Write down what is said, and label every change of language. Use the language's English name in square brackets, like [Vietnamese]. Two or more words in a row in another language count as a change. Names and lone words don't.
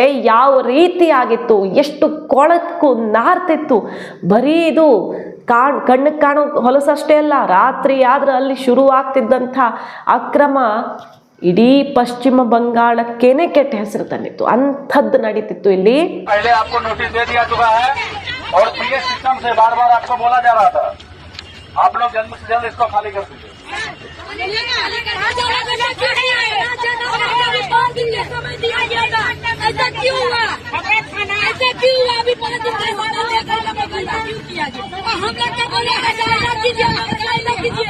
[Kannada] ಯಾವ ರೀತಿ ಆಗಿತ್ತು, ಎಷ್ಟು ಕೊಳಕು ನಾರ್ತಿತ್ತು. ಬರೀ ಇದು ಕಣ್ಣಿಗೆ ಕಾಣೋ ಹೊಲಸಷ್ಟೇ ಅಲ್ಲ, ರಾತ್ರಿ ಆದ್ರೆ ಅಲ್ಲಿ ಶುರುವಾಗ್ತಿದ್ದಂಥ ಅಕ್ರಮ ಇಡೀ ಪಶ್ಚಿಮ ಬಂಗಾಳಕ್ಕೇನೆ ಕೆಟ್ಟ ಹೆಸರು ತಂದಿತ್ತು. ಅಂಥದ್ದು ನಡೀತಿತ್ತು ಇಲ್ಲಿ. [Hindi] पहले आपको नोटिस दे दिया चुका है और पीएस सिस्टम से बार-बार आपको बोला जा रहा था, आप लोग जल्द से जल्द इसको खाली कर दीजिए. ऐसा क्यों हुआ? अभी 5 दिन से हम लोग क्या बोले, कीजिए.